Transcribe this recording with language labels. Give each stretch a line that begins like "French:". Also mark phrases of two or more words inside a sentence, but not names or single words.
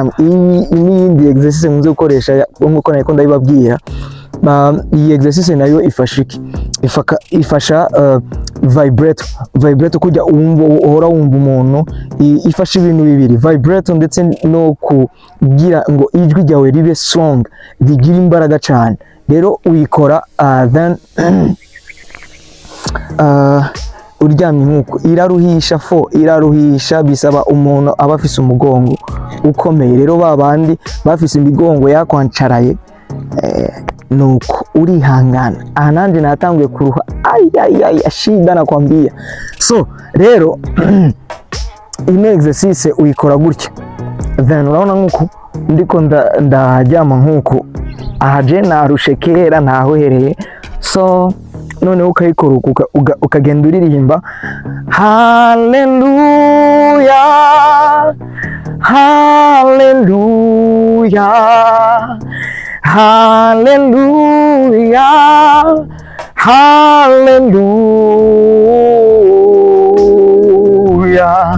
Rundi: N'iyindi exercise muze gukoresha nkuko nari ndabibabwira, iyi exercise nayo ifasha iki? Ifasha vibrato kujya uhora wumva umuntu, ifasha ibintu bibiri, vibrato ndetse no kugira ngo ijwi ryawe ribe strong, rigira imbaraga cyane. Rero uyikora then uryamye nkuko iraruhisha, bisaba umuntu aba afise umugongo ukomeye. Rero babandi bafise imigongo yakwancaraye, nuko urihangana. Aha nanje natanguye kuruha,
Swahili: shida nakwambia.
Rundi: So rero ino exercise uyikora gutya, then urabona nkuko ndiko ndaryama nkuko, aha je narushe kera ntahohereye. So none ukayikora ukagenda uririmba haleluya haleluya haleluya haleluya.